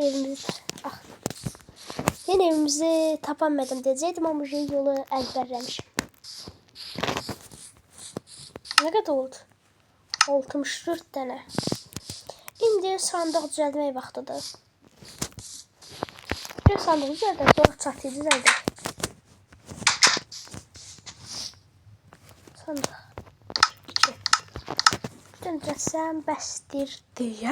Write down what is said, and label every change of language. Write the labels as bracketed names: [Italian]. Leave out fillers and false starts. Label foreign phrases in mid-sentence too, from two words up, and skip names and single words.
[Turkish] Yine evimizi tapamadım diyecektim ama yolu ezberlemişim. Ne kadar oldu? 64 tane. [Azerbaijani] İndi sandıq düzəltmək vaxtıdır. Bir sandıq düzəldək, sonra çatıyı düzəldək. Sandıq. 2. Düzəltsəm bəsdir deyə.